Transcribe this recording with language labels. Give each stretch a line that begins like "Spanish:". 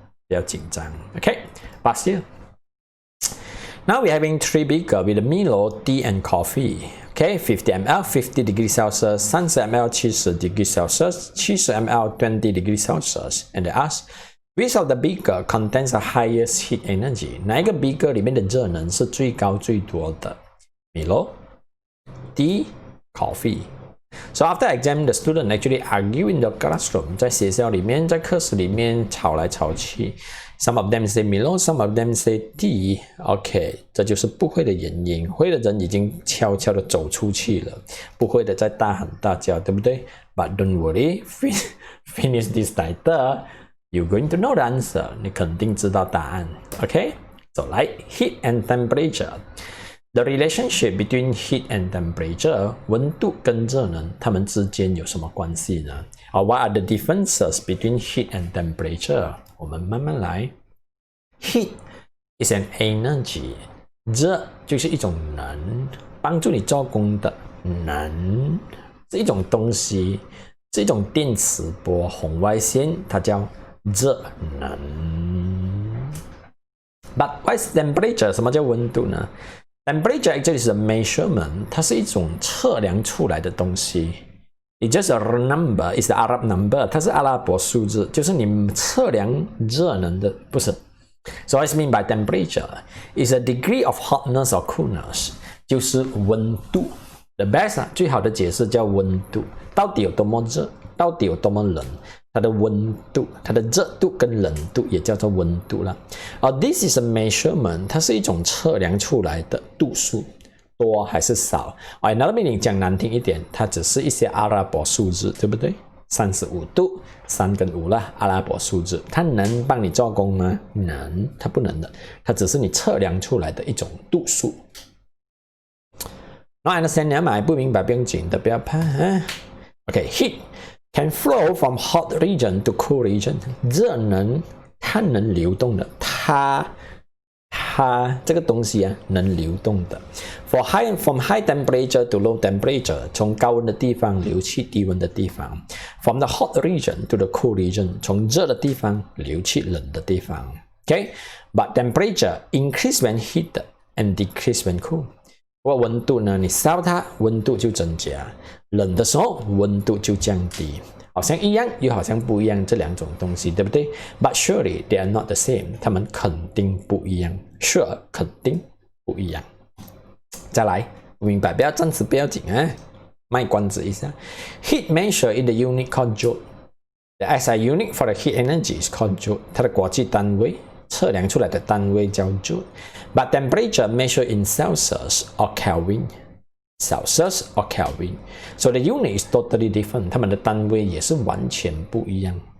Chinese: 不要紧张。
English: Okay, pass here. Now we're having 3 beakers with Milo, tea, and coffee. Okay, 50 ml, 50 degrees Celsius, 30 ml, 70 degrees Celsius, 70 ml, 20 degrees Celsius. And they ask, which of the beaker contains the highest heat energy?
Chinese: 哪一个 beaker 里面的热能是最高最多的 ？Milo, tea, coffee.
English: So after exam, the student actually argue in the classroom.
Chinese: 在学校里面，在课室里面吵来吵去。
English: Some of them say Milo, some of them say tea.
Chinese: OK， 这就是不会的原因。会的人已经悄悄的走出去了，不会的在大喊大叫，对不对 ？
English: But don't worry, finish this title, you're going to know the answer.
Chinese: 你肯定知道答案。
English: OK， so like heat and temperature. The relationship between heat and temperature,
Chinese: 温度跟热能，它们之间有什么关系呢？
English: Or what are the differences between heat and temperature?
Chinese: 我们慢慢来。
English: Heat is an energy.
Chinese: 热就是一种能，帮助你做工的能，是一种东西，是一种电磁波、红外线，它叫热能。
English: But what is temperature?
Chinese: 什么叫温度呢？
English: Temperature actually is a measurement.
Chinese: 它是一种测量出来的东西。
English: It's just a number. It's the Arab number.
Chinese: 它是阿拉伯数字，就是你测量热能的，不是。
English: So what is mean by temperature? It's a degree of hotness or coolness.
Chinese: 就是温度。
English: The best
Chinese: 最好的解释叫温度。到底有多么热？到底有多么冷？它的温度，它的热度跟冷度也叫做温度了。
English: This is a measurement，
Chinese: 它是一种测量出来的度数，多还是少？
English: Another meaning
Chinese: 讲难听一点，它只是一些阿拉伯数字，对不对？35度，3跟5啦，阿拉伯数字，它能帮你做工吗？能，它不能的，它只是你测量出来的一种度数。
English: No understand
Chinese: 你要买不明白不用紧的，不要怕啊。
English: Okay, heat can flow from hot region to cool region.
Chinese: 热能它能流动的，它这个东西啊能流动的。
English: From high temperature to low temperature，
Chinese: 从高温的地方流去低温的地方。
English: From the hot region to the cool region，
Chinese: 从热的地方流去冷的地方。
English: Okay, but temperature increase when heated and decrease when cool。
Chinese: 不过温度呢，你烧它，温度就增加；冷的时候，温度就降低。好像一样，又好像不一样，这两种东西，对不对 ？
English: But surely they are not the same，
Chinese: 它们肯定不一样。 Sure， 肯定不一样。再来，明白？不要暂时不要紧啊，卖关子一下。
English: Heat measure in the unit called joule。 The SI unit for the heat energy is called joule，
Chinese: 它的国际单位。测量出来的单位叫
English: joule， but temperature measured in Celsius or Kelvin. Celsius or Kelvin. So the unit is totally different.
Chinese: 它们的单位也是完全不一样。